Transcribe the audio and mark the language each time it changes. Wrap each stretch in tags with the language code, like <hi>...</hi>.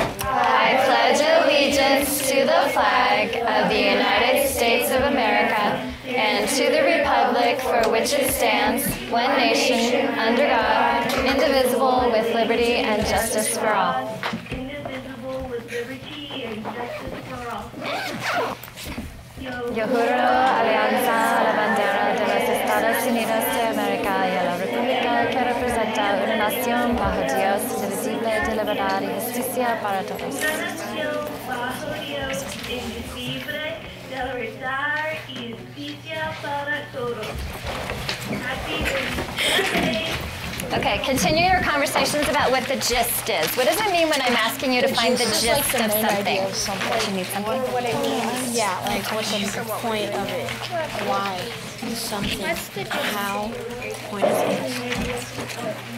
<en>I pledge allegiance to the flag of the United States of America and to the republic for which it stands, one nation, under God, indivisible, with liberty and justice for all. Indivisible with liberty and justice for all.</en> <es>Yo juro alianza a la bandera de los Estados Unidos de América y a la república que representa una nación bajo Dios, indivisible, de libertad y justicia para todos. Una nación bajo Dios, indivisible, de libertad y justicia para todos.</es> <en>Happy birthday. Okay, continue your conversations about what the gist is. What does it mean when I'm asking you to find the gist of something? You need something? What it means. Yeah, like what's the point of it? Why? Something. How? Point of it.</en>